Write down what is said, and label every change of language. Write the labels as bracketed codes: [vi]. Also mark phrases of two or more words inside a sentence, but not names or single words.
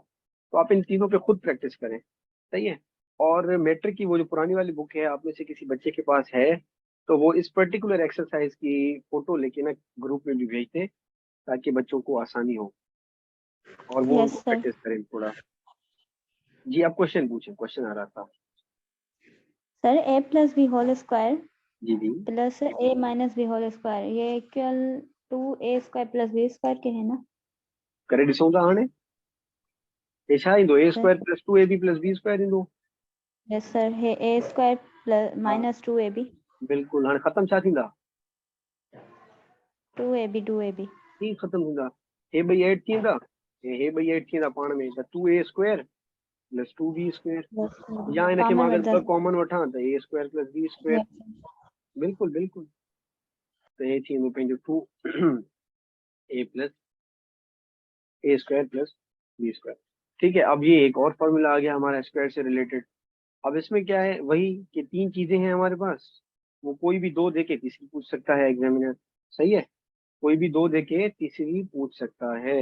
[ur] تو آپ ان تینوں پہ خود پریکٹس کریں، صحیح ہے۔ اور میٹرک کی وہ جو پرانی والی بک ہے، آپ میں سے کسی بچے کے پاس ہے تو وہ اس [en] particular exercise [ur] کی فوٹو لے کے نا گروپ میں بھی بھیج دے، تاکہ بچوں کو آسانی ہو اور وہ यस उनको सर. پریکٹس کریں تھوڑا. جی، آپ کوئسچن پوچھیں، کوئسچن آ رہا تھا. [en] सर a plus b whole square [ur] جی جی, [en] प्लस a minus b whole square ये equal to a square plus b square [ur] کے ہے نا [sd] करे ॾिसूं था हाणे। ये छा ईंदो? [en] ए सर? square plus 2ab plus b square ईंदो। yes sir हे a square plus [ur] हाँ, [en] minus 2ab [sd] बिल्कुल। हाणे ख़त्म छा थींदा? 2ab ही ख़त्म थींदा। हे ॿई ऐड थींदा, हे ॿई ऐड थींदा पाण में, त [en] 2a square plus 2b square, yes sir [sd] या इनखे मां कॉमन अगरि वठंदा ॿ कॉमन वठां त [en] a square plus b square. [sd] बिल्कुल बिल्कुल, त हे थींदो पंहिंजो [en] 2a plus a square plus b square. [ur] ٹھیک ہے، اب یہ ایک اور فارمولا آ گیا ہمارا سکوائر سے ریلیٹڈ. اب اس میں کیا ہے، وہی کہ 3 چیزیں ہیں ہمارے پاس، وہ کوئی بھی 2 دے کے تیسری پوچھ سکتا ہے ایگزامنر، صحیح ہے. کوئی بھی 2 دے کے تیسری پوچھ سکتا ہے.